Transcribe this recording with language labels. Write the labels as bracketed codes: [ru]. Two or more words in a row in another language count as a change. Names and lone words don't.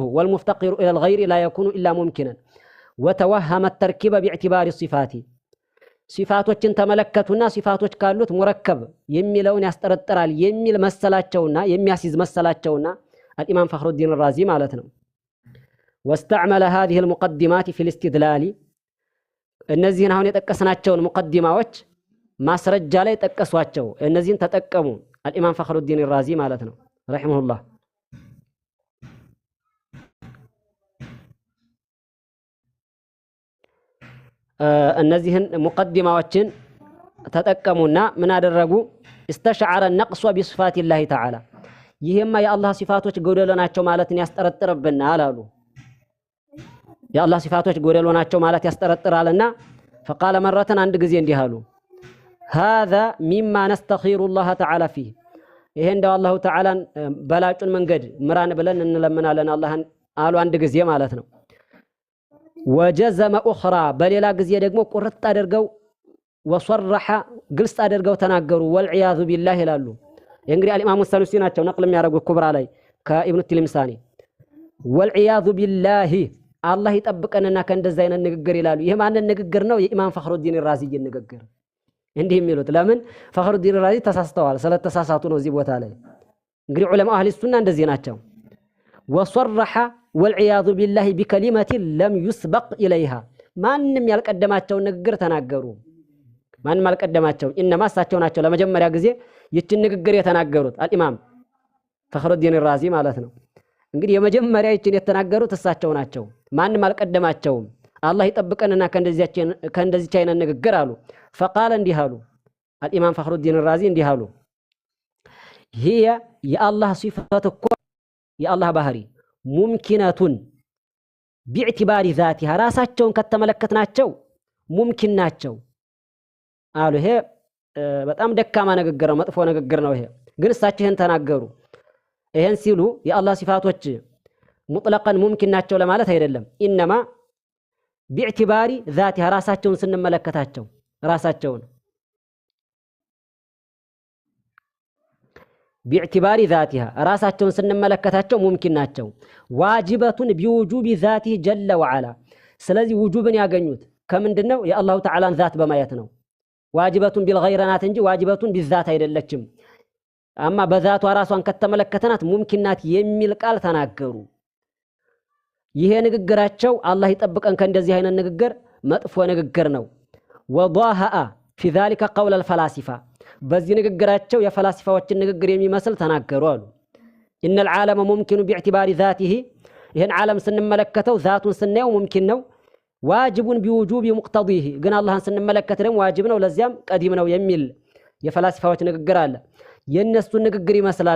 [ar] والمفتقر إلى الغير لا يكون إلا ممكنا وتوهم تركيب باعتبار صفات ሲፋቶችን [am] ተመለከቱና ሲፋቶች ካሉት ሙረከብ የሚለውን ያስጠረጥራል የሚል መሰላቸውና የሚያስይዝ መሰላቸውና አልኢማም ፈኽሩዲን ራዚ ማለት ነው። [ar] واستعمل هذه المقدمات في الاستدلال [am] እነዚህን አሁን የጠቀስናቸውን ሙቀዲማዎች ማስረጃ ላይ ጠቀሷቸው እነዚህን ተጠቀሙ الإمام فخر الدين الرازي ማለት ነው [ar] رحمه الله [am] እነዚህን ሙቀዲማዎችን ተጠቀሙና ምን አደረጉ [ar] استشعر النقص بصفات الله تعالى [am] ይሄማ የአላህ ሲፋቶች ጎደሎ ናቸው ማለትን ያስጠረጥርብናል አሉ የአላህ ሲፋቶች ጎደሎ ናቸው ማለት ያስጠረጥራልና [ar] فقال مرة [am] አንድ ጊዜ እንዲህ አሉ [ar] هذا مما نستخير الله تعالى فيه [am] ይሄ እንደው አላሁ ተዓላን በላጩን መንገድ ምራን ብለን እንለምናለን አላህን አሉ አንድ ጊዜ ማለት ነው [ar] وجزم اخرى [am] በሌላ ጊዜ ደግሞ ቁርጥ አድርገው وصرح ግልጽ አድርገው ተናገሩ [ar] والعياذ بالله [am] ይላሉ እንግዲህ الامام السنوسي ናቸው ነቅል የሚያደርጉ ኩብራ ላይ ከኢብኑ ትልምሳኒ [ar] والعياذ بالله [am] አላህ ይጠብቀንና ከእንደዛ አይነት ንግግር ይላሉ ይሄ ማንን ንግግር ነው የኢማም ፈኽሩዲን ራዚይ ንግግር እንዲህ የሚሉት ለምን ፈኽሩዲን ራዚ ተሳስተዋል ስለተሳሳቱ ነው እዚህ ቦታ ላይ እንግዲህ [ar] علماء أهل السنة [am] እንደዚህ ናቸው [ar] وصرح والعياذ بالله بكلمة لم يسبق إليها [am] ማንም ያልቀደማቸው ንግግር ተናገሩ ማንም ያልቀደማቸው ኢነማ እሳቸው ናቸው ለመጀመሪያ ጊዜ ይችን ንግግር የተናገሩት አልኢማም ፈኽሩዲን ራዚ ማለት ነው እንግዲህ የመጀመሪያ ይችን የተናገሩት እሳቸው ናቸው ማንም አልቀደማቸውም አላህ ይጠብቀንና ከእንደዚህ አይነት ንግግር አሉ فقال እንዲህ አሉ الإمام فخر الدين الرازي እንዲህ አሉ هي የአላህ ሲፋት እኮ የአላህ ባህሪ ሙምኪነቱን [ar] باعتبار ذاتها [am] ራሳቸውን ከተመለከትናቸው ሙምኪን ናቸው አሉ ይሄ በጣም ደካማ ንግግር ነው መጥፎ ንግግር ነው ይሄ ግን እሳቸው ይሄን ተናገሩ ይሄን ሲሉ የአላህ ሲፋቶች ሙጥለቀን ሙምኪን ናቸው ለማለት አይደለም ኢነማ [ar] باعتبار ذاتها [am] ራሳቸውን ስንመለከታቸው ራሳቸውን [ar] باعتبار ذاتها [am] ራሳቸውን ስንመለከታቸው ሙምኪን ናቸው ዋጅበቱን [ar] بوجوب ذاته جل وعلا [am] ስለዚህ ውጁብን ያገኙት ከምንድነው የአላሁ ተዓላን ذات በማየት ነው ዋጅበቱን بالغيرናት እንጂ ዋጅበቱን بالذات አይደለችም አማ በዛቷ ራሷን ከተመለከተናት ሙምኪናት የሚል ቃል ተናገሩ ይሄ ንግግራቸው አላህ ይጠብቀን ከእንደዚህ አይነት ንግግር መጥፎ ንግግር ነው [ar] وضاهأ في ذلك قول الفلاسفه [am] በዚህ ንግግራቸው የፈላስፋዎችን ንግግር የሚመስል ተናገሩ አሉ [ar] ان العالم ممكن باعتبار ذاته [am] ይሄን ዓለም ስንመለከተው ذاتን ስናየው ሙምኪን ነው [ar] واجب بوجوب مقتضيه [am] ግን አላህን ስንመለከት ደግሞ ዋጅብ ነው ለዚያም ቀዲም ነው የሚል የፈላስፋዎች ንግግር አለ የነሱ ንግግር ይመስላል